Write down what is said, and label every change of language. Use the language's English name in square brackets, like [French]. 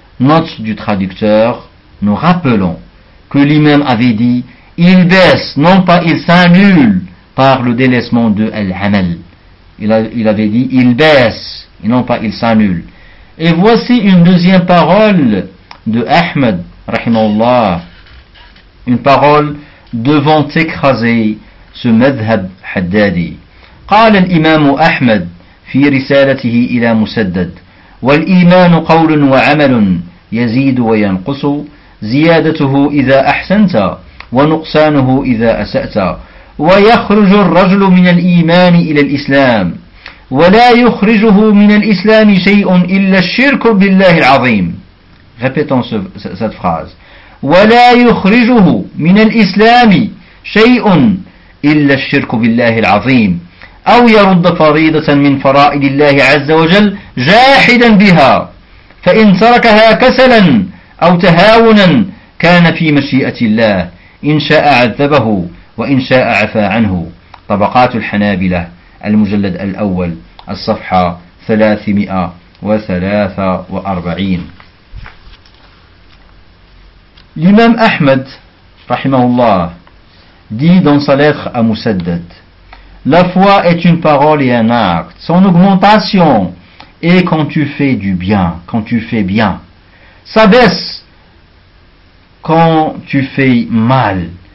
[French] Note du traducteur: nous rappelons que l'imam avait dit il baisse, non pas il s'annule par le délaissement de l'amal. Il avait dit il baisse, et non pas il s'annule. Et voici une deuxième parole de Ahmed, rahimallah, une parole devant écraser ce madhhab haddadi. [Arabic] قال الإمام أحمد في رسالته إلى مسدد: والإيمان قول وعمل يزيد وينقص زيادته إذا أحسنت ونقصانه إذا أسأت ويخرج الرجل من الإيمان إلى الإسلام ولا يخرجه من الإسلام شيء إلا الشرك بالله العظيم. [French] Répétons cette phrase. [Arabic] ولا يخرجه من الإسلام شيء إلا الشرك بالله العظيم أو يرد فريضة من فرائض الله عز وجل جاحدا بها فإن تركها كسلا أو تهاونا كان في مشيئة الله إن شاء عذبه وإن شاء عفا عنه. طبقات الحنابلة, المجلد الأول, الصفحة 343. [French] L'imam Ahmed, rahimahullah, dit dans sa lettre à Musaddad: la foi est une parole et un acte. Son augmentation est quand tu fais du bien, quand tu fais bien. Ça baisse quand tu fais mal.